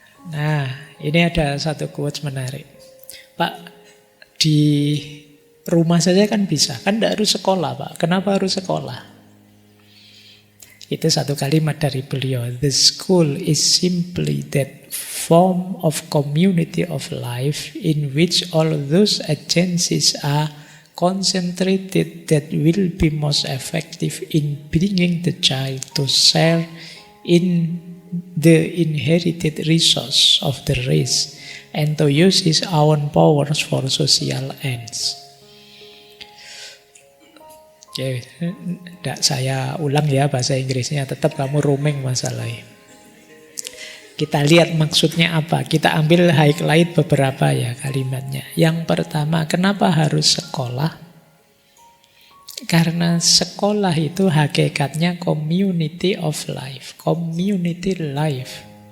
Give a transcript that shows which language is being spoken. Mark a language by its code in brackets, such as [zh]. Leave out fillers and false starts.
[id] Nah, ini ada satu quotes menarik. Pak, di rumah saja kan bisa. Kan tidak harus sekolah, Pak. Kenapa harus sekolah? Itu satu kalimat dari beliau. [en] The school is simply that form of community of life in which all those agencies are concentrated that will be most effective in bringing the child to share in the inherited resource of the race and to use his own powers for social ends. [id] Oke, tidak saya ulang ya bahasa Inggrisnya, tetap kamu roaming masalahnya. Kita lihat maksudnya apa. Kita ambil highlight beberapa ya kalimatnya. Yang pertama, kenapa harus sekolah? Karena sekolah itu hakikatnya community of life, community life.